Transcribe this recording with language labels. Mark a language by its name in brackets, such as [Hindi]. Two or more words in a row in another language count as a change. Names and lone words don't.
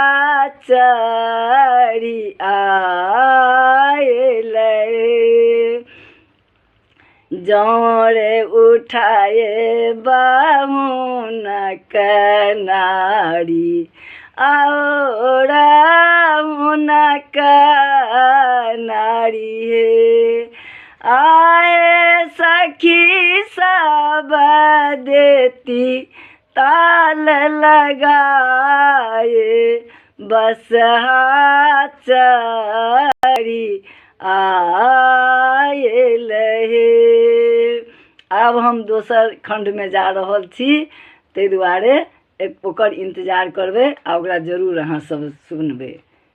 [Maithili] चढ़ी आयल जौरे उठाए बाहुन कनारी और हुनक नारी हे आए सखी सब देती ताल लगाए बसहा चढ़ी आयल हे आब हम दोसर खंड में जा रहल छी ताहि दुआरे ओकर इंतजार करबै आ ओकरा जरूर अहाँ सब सुनबै।